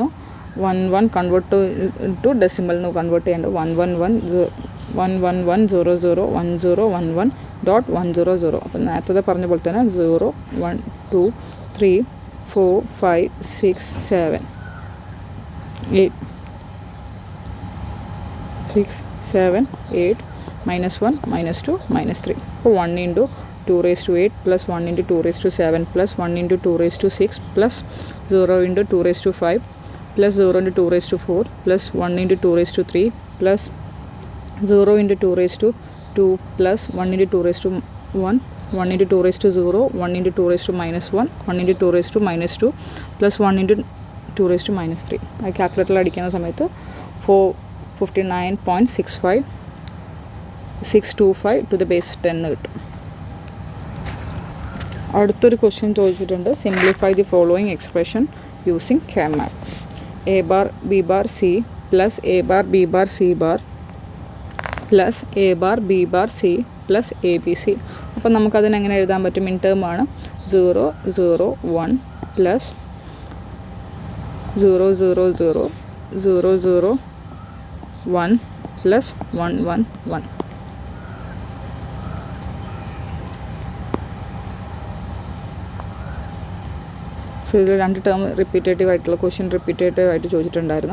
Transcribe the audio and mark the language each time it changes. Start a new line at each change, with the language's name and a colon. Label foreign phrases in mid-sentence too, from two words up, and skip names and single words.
Malayalam: 1
English: convert to decimal
Malayalam: എന്ന് കൺവേർട്ട് ചെയ്യേണ്ടത് 111.001011.100. അപ്പം നേരത്തെ പറഞ്ഞ പോലെ തന്നെ 0 1 2 3 4 5 6 7 8 6 7 8 -1 -2 -3.
English: അപ്പോൾ 1 into 2 raised to 8 plus 1 into 2 raised to 7 plus 1 into 2 raised to 6 plus 0 into 2 raised to 5 plus 0 into 2 raised to 4 plus 1 into 2 raised to 3 plus 0 into 2 raised to 2 plus 1 into 2 raised to 1 1 into 2 raised to 0 1 into 2 raised to -1 1 into 2 raised to -2 plus 1 into 2 raised to -3.
Malayalam: അത് കാൽക്കുലേറ്ററിൽ അടിക്കുന്ന സമയത്ത് 459.625
English: to the base 10
Malayalam: കിട്ടും. അടുത്തൊരു ക്വസ്റ്റ്യൻ ചോദിച്ചിട്ടുണ്ട്.
English: Simplify the following expression using K-map. A bar B bar C plus A bar B bar C bar plus A bar B bar C plus ABC.
Malayalam: അപ്പോൾ നമുക്കതിന് എങ്ങനെ എഴുതാൻ പറ്റും?
English: in term
Malayalam: ആണ് 0 0 1 പ്ലസ് 0 0 0 0 0 1 പ്ലസ് 1 1 1. സോ ഇതിൽ 2 ടേം റിപ്പീറ്റേറ്റീവ് ആയിട്ടുള്ള ക്വസ്റ്റ്യൻ റിപ്പീറ്റേറ്റീവ് ആയിട്ട് ചോദിച്ചിട്ടുണ്ടായിരുന്നു.